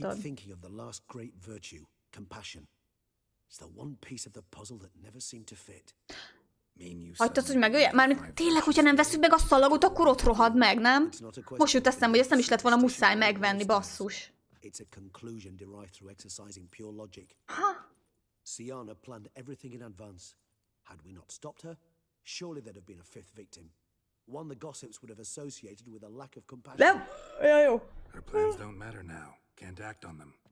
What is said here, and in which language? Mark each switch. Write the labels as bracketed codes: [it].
[en] I keep thinking of the last great virtue, compassion. It's the one piece of the puzzle that never seemed to fit. [hu] Hagytad, hogy megölje? Mármint tényleg, hogyha nem veszük meg a szalagot, akkor ott rohad meg, nem? Most jut eszembe, hogy ezt nem is lett volna muszáj megvenni, basszus. [en] It's a conclusion derived through exercising pure logic. Ha? Syanna planned everything in advance. Had we not stopped her, surely there'd have been a fifth victim. One the gossips would have associated with a lack of compassion. [hu] Nem? Ja, jó. [en] Her plans don't matter now. Can't act on them.